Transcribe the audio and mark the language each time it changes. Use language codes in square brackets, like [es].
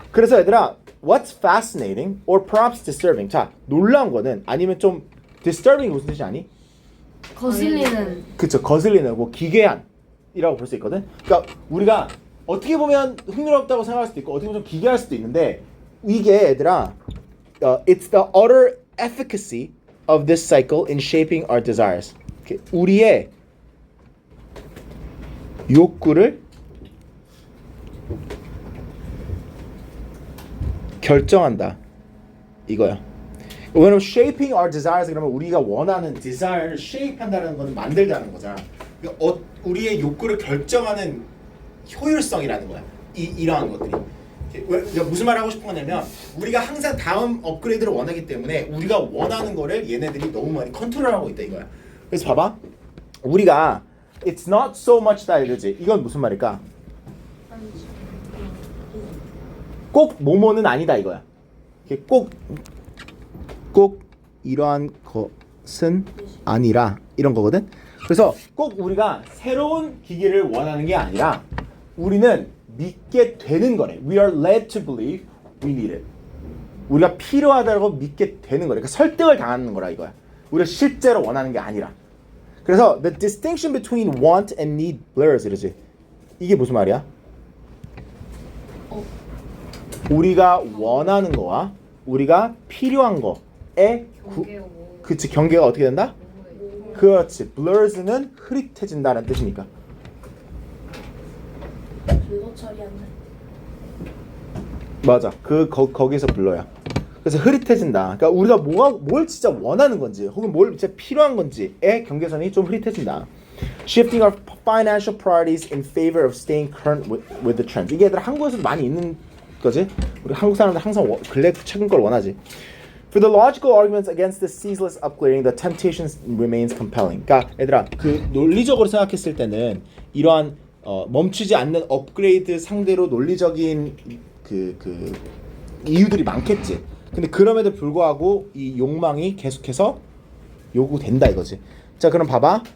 [ko] 그래서 얘들아, [en] what's fascinating or perhaps disturbing? [ko] 자, 놀라운 거는 아니면 좀 disturbing 무슨 뜻이 아니? 거슬리는. 그쵸, 거슬리는 뭐 기괴한이라고 볼 수 있거든. 그러니까 우리가 어떻게 보면 흥미롭다고 생각할 수도 있고 어떻게 보면 좀 기괴할 수도 있는데 이게 얘들아, [en] it's the utter efficacy of this cycle in shaping our desires. [ko] 우리의 욕구를 결정한다 이거야. 왜냐면 [en] shaping our desires [ko] 그러면 우리가 원하는 desire를 shape한다는 거는 만들다는 거잖아. 그러니까 우리의 욕구를 결정하는 효율성이라는 거야. 이러한 것들이. 그러니까 무슨 말 하고 싶은 거냐면 우리가 항상 다음 업그레이드를 원하기 때문에 우리가 원하는 거를 얘네들이 너무 많이 컨트롤하고 있다 이거야. 그래서 봐봐. 우리가 [en] it's not so much that [ko] 이러지. 이건 무슨 말일까? 꼭 뭐뭐는 아니다 이거야. 꼭 이러한 것은 아니라 이런 거거든. 그래서 꼭 우리가 새로운 기기를 원하는 게 아니라 우리는 믿게 되는 거래. [en] We are led to believe we need it. [ko] 우리가 필요하다고 믿게 되는 거래. 그러니까 설득을 당하는 거라 이거야. 우리가 실제로 원하는 게 아니라. 그래서 [en] the distinction between want and need blurs [ko] 이러지. 이게 무슨 말이야? 우리가 원하는 거와 우리가 필요한 거에 그치, 경계가 어떻게 된다? 그렇지. blurs는 흐릿해진다는 뜻이니까. 그거 처리한다. 맞아. 거기서 불러야. 그래서 흐릿해진다. 그러니까 우리가 뭘 진짜 원하는 건지 혹은 뭘 진짜 필요한 건지의 경계선이 좀 흐릿해진다. [en] Shifting our financial priorities in favor of staying current with the trends. [ko] 이게 얘들 한국에서도 많이 있는 거지. 우리 한국 사람들 항상 최근 걸 원하지. [en] For the logical arguments against the ceaseless upgrading, the temptation remains compelling. [ko] 그러니까 얘들아, 그 논리적으로 생각했을 때는 이러한 멈추지 않는 업그레이드 상대로 논리적인 그 이유들이 많겠지. 근데 그럼에도 불구하고 이 욕망이 계속해서 요구된다 이거지. 자, 그럼 봐봐.